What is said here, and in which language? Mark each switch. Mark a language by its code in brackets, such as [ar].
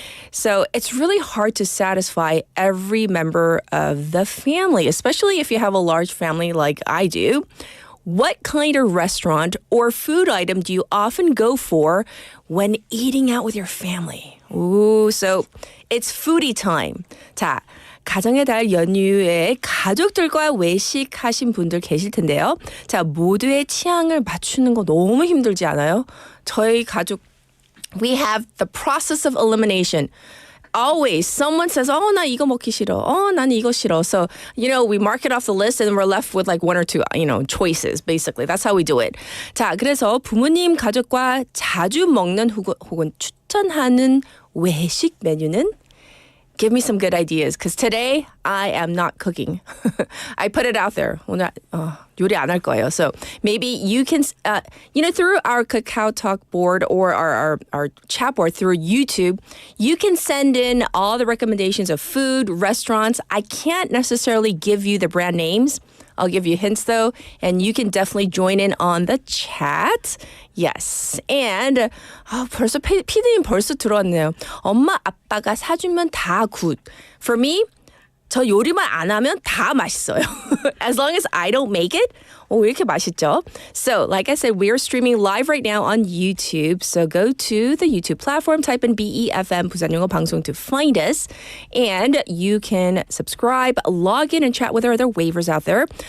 [en] So it's really hard to satisfy every member of the family, especially if you have a large family like I do. What kind of restaurant or food item do you often go for when eating out with your family? Ooh, so it's foodie time. [ko] 자, 가정의 달 연휴에 가족들과 외식하신 분들 계실 텐데요. 자, 모두의 취향을 맞추는 거 너무 힘들지 않아요? 저희 가족, [en] we have the process of elimination. always someone says, "Oh, [ko] 나 이거 먹기 싫어. Oh, 난 이거 싫어." [en] So, we mark it off the list and we're left with like one or two, choices, basically. That's how we do it. [ko] 자, 그래서 부모님 가족과 자주 먹는 혹은 추천하는 외식 메뉴는 [en] give me some good ideas because today I am not cooking. I put it out there. [ko] 오늘 요리 안 할 거예요. [en] So maybe you can, through our Kakao Talk board or our chat board through YouTube, you can send in all the recommendations of food, restaurants. I can't necessarily give you the brand names. I'll give you hints though, and you can definitely join in on the chat. Yes. [ko] And 벌써 피디님 벌써 들어왔네요. 엄마 아빠가 사주면 다 굿. [en] For me, [ko] 저 요리만 안 하면 다 맛있어요. [en] As long as I don't make it, [ko] 왜 이렇게 맛있죠? [en] So, like I said, we are streaming live right now on YouTube. So go to the YouTube platform, type in BEFM 부산영어방송 to find us. And you can subscribe, log in, and chat with our other waivers out there.